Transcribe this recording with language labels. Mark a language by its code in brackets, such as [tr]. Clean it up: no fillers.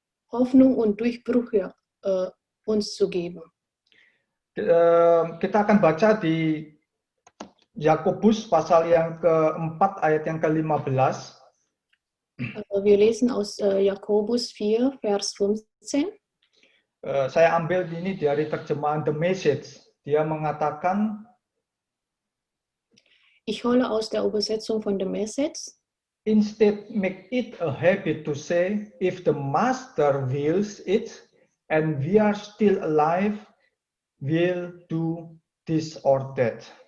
[de] Hoffnung und Durchbrüche uns zu geben. [id] Kita akan baca di Yakobus pasal yang keempat ayat yang ke-15. [de] Wir lesen aus Jakobus 4, Vers 15. [id] Saya ambil ini dari terjemahan The Message. Dia mengatakan, [de] Ich hole aus der Übersetzung von The Message. [en] instead make it a habit to say, if the master wills it, and we are still alive, we'll do this or that.